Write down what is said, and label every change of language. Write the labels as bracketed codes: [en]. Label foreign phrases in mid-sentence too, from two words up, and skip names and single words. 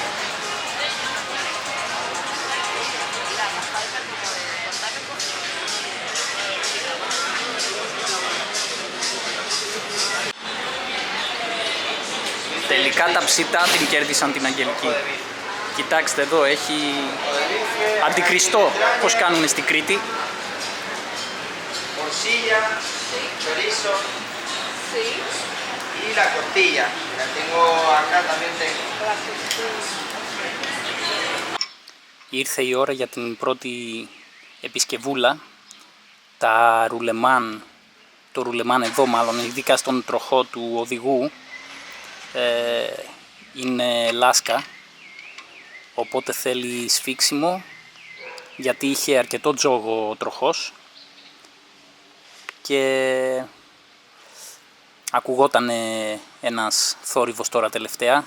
[el] Τελικά τα ψητά την κέρδισαν την Αγγελική. Κοιτάξτε εδώ, έχει αντικριστό πώς κάνουν στην Κρήτη. [es] Morcilla, chorizo y la costilla. La tengo acá también tengo. [el] Ήρθε η ώρα για την πρώτη επισκευούλα. Τα ρουλεμάν, το ρουλεμάν εδώ μάλλον, ειδικά στον τροχό του οδηγού, είναι λάσκα, οπότε θέλει σφίξιμο, γιατί είχε αρκετό τζόγο ο τροχός και ακουγόταν ένας θόρυβος τώρα τελευταία.